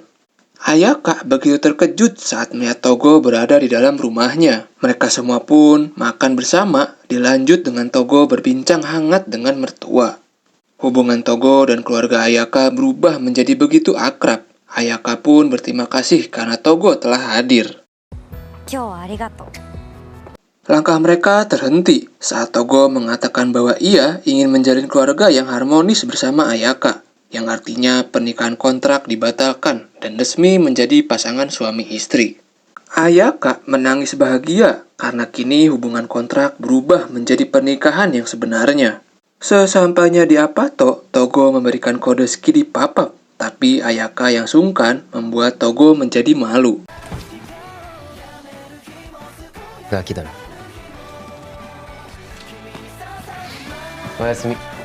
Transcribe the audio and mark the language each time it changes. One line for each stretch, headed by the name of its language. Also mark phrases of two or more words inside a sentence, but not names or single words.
Indonesian: Ayaka begitu terkejut saat melihat Togo berada di dalam rumahnya. Mereka semua pun makan bersama, dilanjut dengan Togo berbincang hangat dengan mertua. Hubungan Togo dan keluarga Ayaka berubah menjadi begitu akrab. Ayaka pun berterima kasih karena Togo telah hadir.
Japanese: 今日はありがとう
Indonesian: Langkah mereka terhenti saat Togo mengatakan bahwa ia ingin menjalin keluarga yang harmonis bersama Ayaka, yang artinya pernikahan kontrak dibatalkan dan resmi menjadi pasangan suami istri. Ayaka menangis bahagia karena kini hubungan kontrak berubah menjadi pernikahan yang sebenarnya. Sesampainya di Apato, Togo memberikan kode ski di papap, tapi Ayaka yang sungkan membuat Togo menjadi malu.
Japanese: ガキだな。おやすみ。